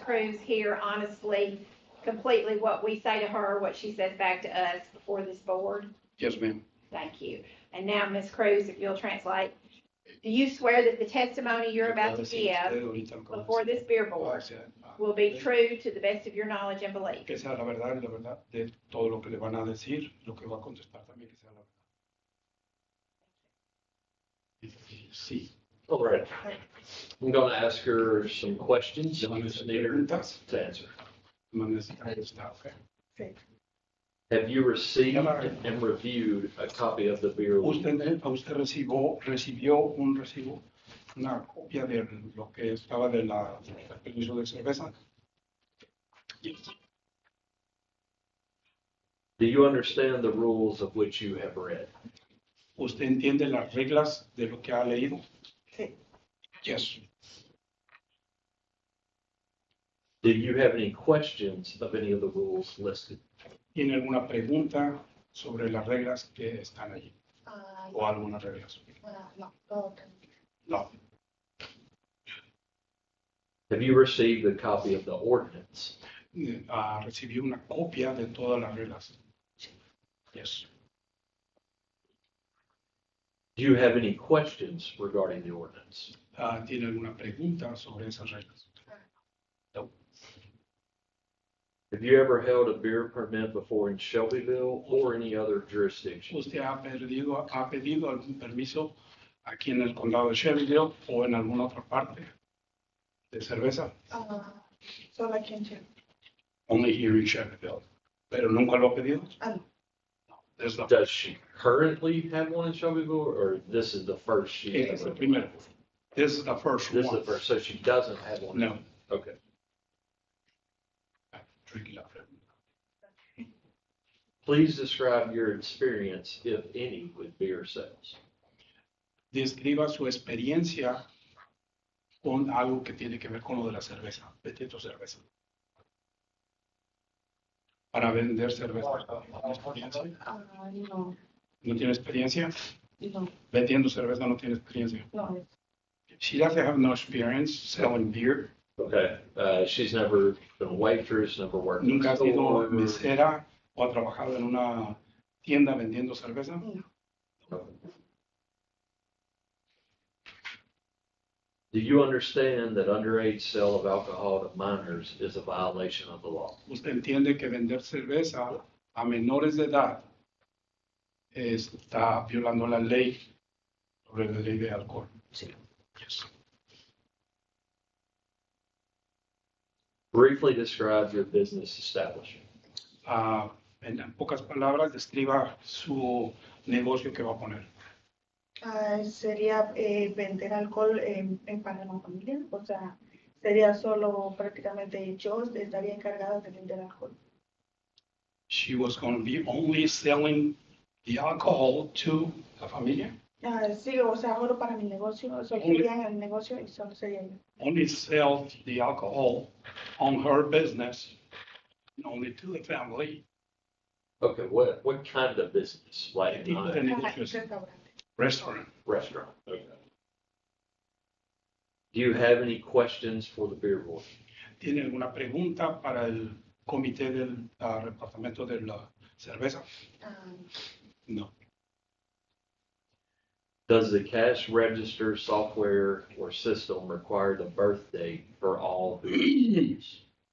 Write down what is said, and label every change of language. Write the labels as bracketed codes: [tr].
[en] Cruz here honestly, completely what we say to her, what she says back to us before this board? Yes, ma'am. Thank you. And now, Ms. Cruz, if you'll translate, do you swear that the testimony you're about to give before this beer board will be true to the best of your knowledge and belief? [es] Que sea la verdad y la verdad de todo lo que le van a decir, lo que va a contestar también que sea la verdad. Sí. [en] All right. I'm gonna ask her some questions and you just need her to answer. [es] No necesita contestar, okay. [en] Have you received and reviewed a copy of the beer? [es] Usted recibió un recibo, una copia de lo que estaba de la del permiso de cerveza. [en] Yes. Do you understand the rules of which you have read? [es] ¿Usted entiende las reglas de lo que ha leído? Sí. [en] Yes. Do you have any questions of any of the rules listed? [es] ¿Tiene alguna pregunta sobre las reglas que están allí? ¿O algunas reglas? No. [en] No. Have you received a copy of the ordinance? [es] Recibí una copia de todas las reglas. [en] Yes. Do you have any questions regarding the ordinance? [es] ¿Tiene alguna pregunta sobre esas reglas? [en] Have you ever held a beer permit before in Shelbyville or any other jurisdiction? [es] ¿Usted ha pedido algún permiso aquí en el condado de Shelbyville o en alguna otra parte de cerveza? Solo aquí en Chile. [en] Only here in Shelbyville. [es] ¿Pero nunca lo ha pedido? No. [en] There's no. Does she currently have one in Shelbyville, or this is the first she [es] Este es [en] ever? [es] el primero. [en] This is the first This is one. the first, so she doesn't have one? No. Okay. [es] Drinking la pregunta. [en] Please describe your experience, if any, with beer sales. [es] Describa su experiencia con algo que tiene que ver con lo de la cerveza, vendiendo cerveza. Para vender cerveza. ¿Tiene experiencia? No, ¿No tiene experiencia? no, Vendiendo cerveza no tiene experiencia. no. [en] She doesn't have no experience selling beer. Okay, she's never been a waitress, never worked in [es] Nunca [en] a [es] ha sido [en] store. [es] mesera o ha trabajado en una tienda vendiendo cerveza. [en] Do you understand that underage sale of alcohol to minors is a violation of the law? [es] Usted entiende que vender cerveza a menores de edad está violando la ley sobre la ley de alcohol. Sí. [en] Yes. Briefly describe your business establishment. [es] En pocas palabras, describa su negocio que va a poner. Sería vender alcohol para la familia, o sea, sería solo prácticamente yo estaría encargada de vender alcohol. [en] She was going to be only selling the alcohol to [es] la familia. Sí, o sea, solo para mi negocio, solo [en] Only- [es] sería en el negocio y solo sería yo. [en] Only sell the alcohol on her business, and only to the family. Okay, what kind of business? Like [es] ¿Qué tipo de negocio es? Restaurante. [en] Restaurant. restaurant? Okay. Do you have any questions for the beer board? [es] ¿Tiene alguna pregunta para el comité del departamento de la cerveza? No. [en] Does the cash register software or system require the birth date for all beers?